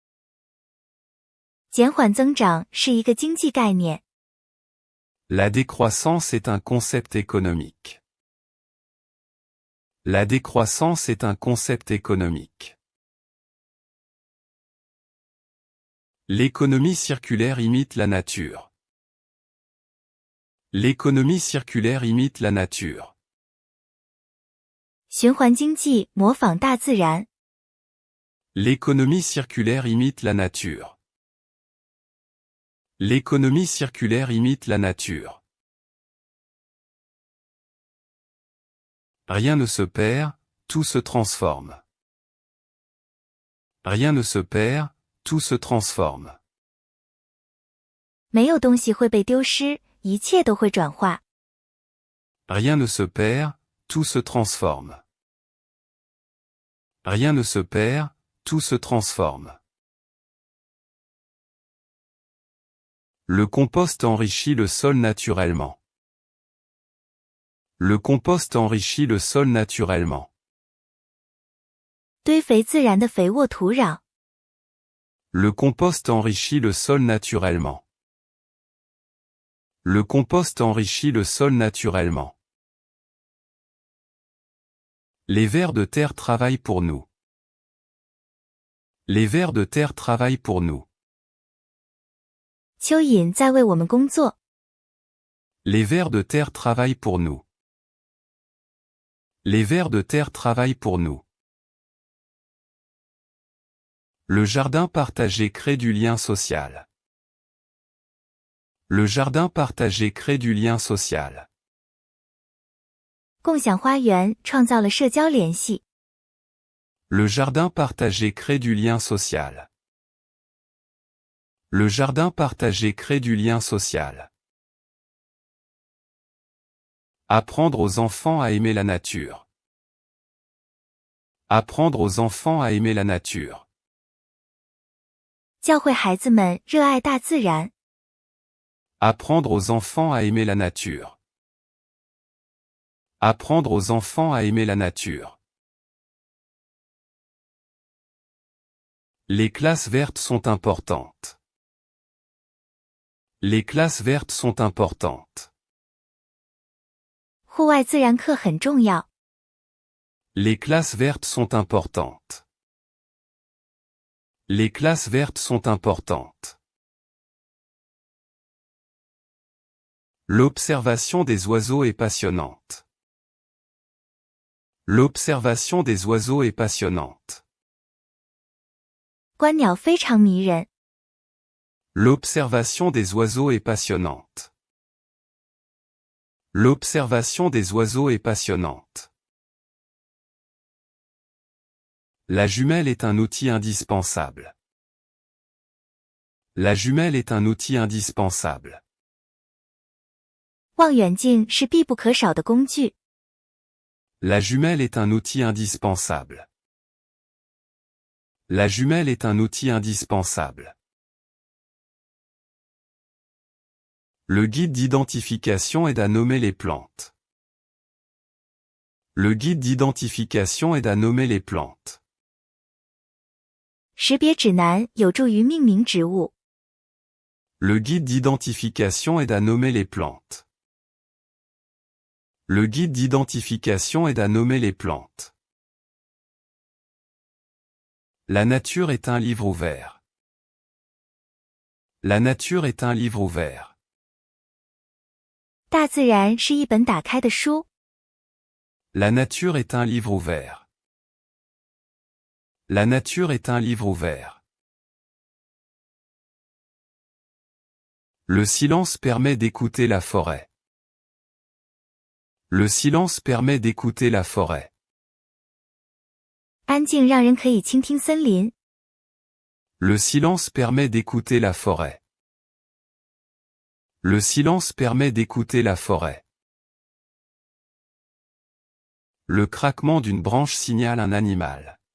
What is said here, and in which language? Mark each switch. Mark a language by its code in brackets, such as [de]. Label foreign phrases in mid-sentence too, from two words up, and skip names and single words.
[zh] 减缓增长是一个经济概念。 [fr] La décroissance est un concept économique. La décroissance est un concept économique. L'économie circulaire imite la nature. L'économie circulaire imite la nature. [zh] 循环经济模仿大自然。 [fr] L'économie circulaire imite la nature. L'économie circulaire imite la nature. Rien ne se perd, tout se transforme. Rien ne se perd, tout se transforme. [zh] 没有东西会被丢失，一切都会转化。 [fr] Rien ne se perd, tout se transforme. Rien ne se perd, tout se transforme. Le compost enrichit le sol naturellement. Le compost enrichit le sol naturellement. [zh] 堆肥自然的肥沃土壤。 [fr] Le compost enrichit le sol naturellement. Le compost enrichit le sol naturellement. Les vers de terre travaillent pour nous. Les vers de terre travaillent pour nous. [zh] 蚯蚓在为我们工作。 [fr] Les vers de terre travaillent pour nous. Les vers de terre travaillent pour nous. Le jardin partagé crée du lien social. Le jardin partagé crée du lien social. [zh] 共享花园创造了社交联系。 [fr] Le jardin partagé crée du lien social. Le jardin partagé crée du lien social. Apprendre aux enfants à aimer la nature. Apprendre aux enfants à aimer la nature. [zh] 教会孩子们热爱大自然。 [fr] Apprendre aux enfants à aimer la nature. Apprendre aux enfants à aimer la nature. Les classes vertes sont importantes. Les classes vertes sont importantes. [zh] 户外自然课很重要。 [fr] Les classes vertes sont importantes. Les classes vertes sont importantes. L'observation des oiseaux est passionnante. L'observation des oiseaux est passionnante. [zh] 观鸟非常迷人。 [fr] L'observation des oiseaux est passionnante. L'observation des oiseaux est passionnante. La jumelle est un outil indispensable. La jumelle est un outil indispensable. [zh] 望远镜是必不可少的工具。 [fr] La jumelle est un outil indispensable. La jumelle est un outil indispensable. Le guide d'identification aide à nommer les plantes. Le guide d'identification aide à nommer les plantes. [zh] 识别指南有助于命名植物。 [fr] Le guide d'identification aide à nommer les plantes. Le guide d'identification aide à nommer les plantes. La nature est un livre ouvert. La nature est un livre ouvert. [zh] 大自然是一本打开的书。 [fr] La nature est un livre ouvert. La nature est un livre ouvert. Le silence permet d'écouter la forêt. Le silence permet d'écouter la forêt. [zh] 安静让人可以倾听森林。 [fr] Le silence permet d'écouter la forêt. Le silence permet d'écouter la forêt. Le craquement d'une branche signale un animal.